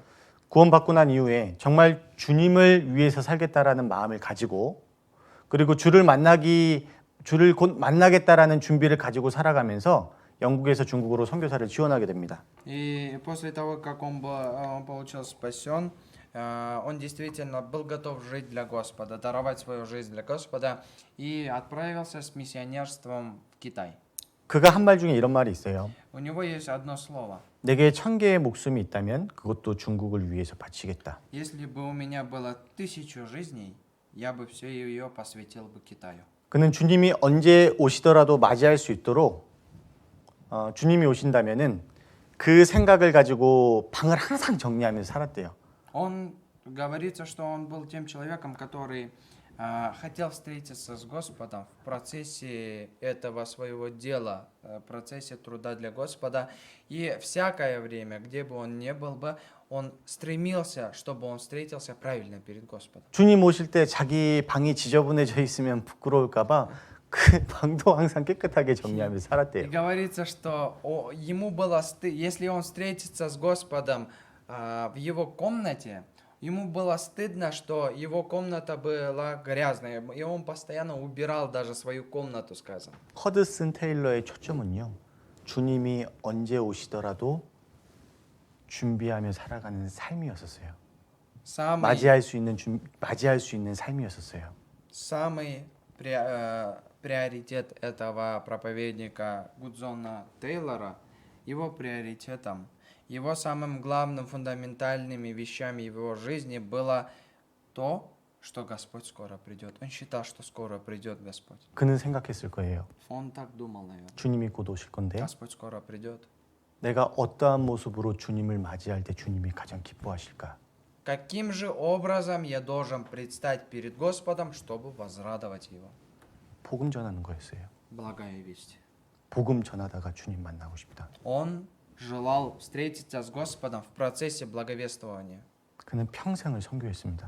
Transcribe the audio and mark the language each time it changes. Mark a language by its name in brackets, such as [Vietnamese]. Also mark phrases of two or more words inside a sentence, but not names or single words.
[Korean] 구원받고 난 이후에 정말 주님을 위해서 살겠다라는 마음을 가지고 그리고 주를 곧 만나겠다라는 준비를 가지고 살아가면서 영국에서 중국으로 선교사를 지원하게 됩니다. [Russian] И после того, как он получил спасен, он действительно был готов жить для Господа, даровать свою жизнь для Господа и отправился с миссионерством в Китай. [Korean] 그가 한 말 중에 이런 말이 있어요. [Russian] У него есть одно слово. [Korean] 내게 1000개의 목숨이 있다면 그것도 중국을 위해서 바치겠다. [Russian] Если бы у меня было 1000 жизней, я бы все ее посвятил бы Китаю. [Korean] 그는 주님이 언제 오시더라도 맞이할 수 있도록 주님이 오신다면은 그 생각을 가지고 방을 항상 정리하면서 살았대요. [Russian] Он говорится, что он был тем человеком, который хотел встретиться с Господом в процессе этого своего дела, в процессе труда для Господа. И всякое время, где бы он ни был бы, он стремился, чтобы он встретился правильно перед Господом. [Korean] 주님 오실 때 자기 방이 지저분해져 있으면 부끄러울까봐 그 방도 항상 깨끗하게 정리하면서 [Russian] И [Korean] 살았대요. [Russian] говорится, что ему было если он встретится с Господом в его комнате, ему было стыдно, что его комната была грязная, и он постоянно убирал даже свою комнату, сказано. [Korean] 허드슨 테일러의 초점은요. 주님이 언제 오시더라도 준비하며 살아가는 삶이었었어요. 맞이할 수 있는 삶이었었어요. [Russian] Самый приоритет этого проповедника Гудзона Тейлора, его приоритетом, его самым главным фундаментальными вещами в его жизни было то, что Господь скоро придет. Он считал, что скоро придет Господь. [Korean] 그는 생각했을 거예요. [Russian] Он так думал, наверное. [Korean] 주님이 곧 오실 건데 [Russian] Господь скоро придет. [Korean] 내가 어떠한 모습으로 주님을 맞이할 때 주님이 가장 기뻐하실까? [Russian] Каким же образом я должен предстать перед Господом, чтобы возрадовать Его? [Korean] 복음 전하는 거였어요. [Russian] Благая весть. [Korean] 복음 전하다가 주님 만나고 싶다. [Russian] Он желал встретиться с Господом в процессе благовествования. [Korean] 그는 평생을 선교했습니다.